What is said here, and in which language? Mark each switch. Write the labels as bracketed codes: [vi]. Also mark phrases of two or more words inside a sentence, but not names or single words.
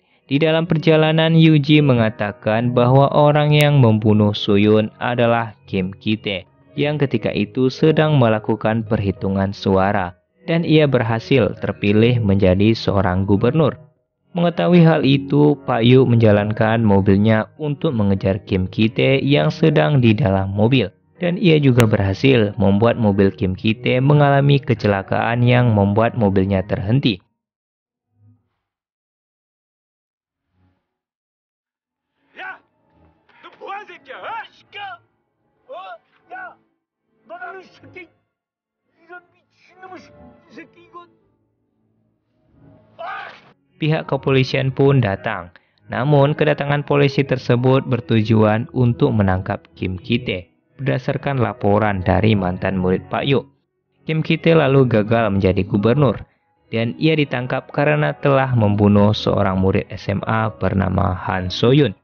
[id] Di dalam perjalanan, Yuji mengatakan bahwa orang yang membunuh Soyun adalah Kim Ki-tae yang ketika itu sedang melakukan perhitungan suara, dan ia berhasil terpilih menjadi seorang gubernur. Mengetahui hal itu, Pak Yu menjalankan mobilnya untuk mengejar Kim Ki-tae yang sedang di dalam mobil. Dan ia juga berhasil membuat mobil Kim Ki-tae mengalami kecelakaan yang membuat mobilnya terhenti. [ko] 야! 너 뭐하는 새끼야? 어? 이 새끼야! 어? 야! 너는 이 새끼! 이런 미친놈의 이 새끼 이거! 아! [id] Pihak kepolisian pun datang. Namun, kedatangan polisi tersebut bertujuan untuk menangkap Kim Ki-tae berdasarkan laporan dari mantan murid Pak Yu. Kim Ki-tae lalu gagal menjadi gubernur dan ia ditangkap karena telah membunuh seorang murid SMA bernama Han So-yun.